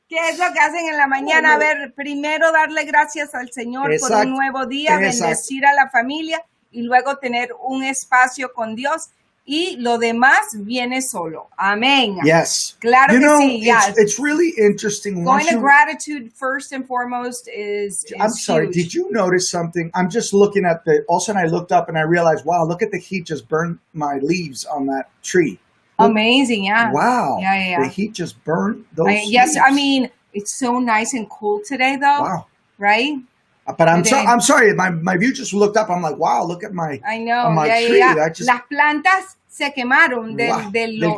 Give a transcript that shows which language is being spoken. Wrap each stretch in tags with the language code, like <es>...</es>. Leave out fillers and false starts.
<es>¿Qué es lo que hacen en la mañana? A ver, primero darle gracias al Señor por un nuevo día, bendecir a la familia y luego tener un espacio con Dios y lo demás viene solo. Amén.</es> <en>Yes.</en> <es>Claro que sí.</es> <en>It's really interesting. Going to gratitude first and foremost is I'm sorry. Huge. Did you notice something? I'm just looking at all of a sudden I looked up and I realized, wow, look at the heat just burned my leaves on that tree. Amazing, yeah. Wow. Yeah. The heat just burned those Yes, leaves. I mean, it's so nice and cool today, though. Wow. Right? But I'm sorry. My view just looked up. I'm like, wow, look at my tree.</en> <es>Las plantas se quemaron del</es>